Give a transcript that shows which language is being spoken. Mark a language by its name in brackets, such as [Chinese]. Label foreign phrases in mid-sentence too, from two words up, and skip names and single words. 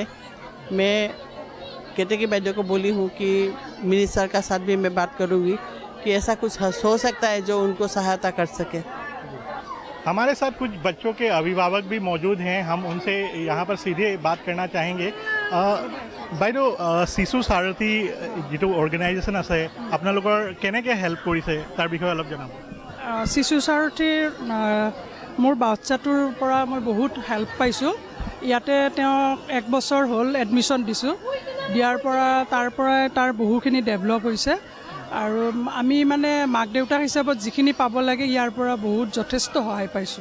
[Hindi] मैं केतकी वैद्य को बोली हूँ कि मिनिस्टर का साथ भी मैं बात करूँगी कि ऐसा कुछ हो सकता है जो उनको सहायता कर सके। हमारे साथ कुछ बच्चों के अभिभावक भी मौजूद हैं, हम उनसे यहाँ पर सीधे बात करना चाहेंगे। [Assamese] বাইদেউ শিশু সাৰথী যিটো অৰ্গেনাইজেশ্যন আছে আপোনালোকৰ কেনেকৈ হেল্প কৰিছে তাৰ বিষয়ে অলপ জনাব। শিশু সাৰথীৰ মোৰ বাচ্চাটোৰ পৰা মই বহুত হেল্প পাইছোঁ। ইয়াতে তেওঁ 1 বছৰ হ'ল এডমিশ্যন দিছোঁ, দিয়াৰ পৰা তাৰ বহুখিনি ডেভেলপ হৈছে আৰু আমি মানে মাক দেউতাক হিচাপত যিখিনি পাব লাগে ইয়াৰ পৰা বহুত যথেষ্ট সহায় পাইছোঁ।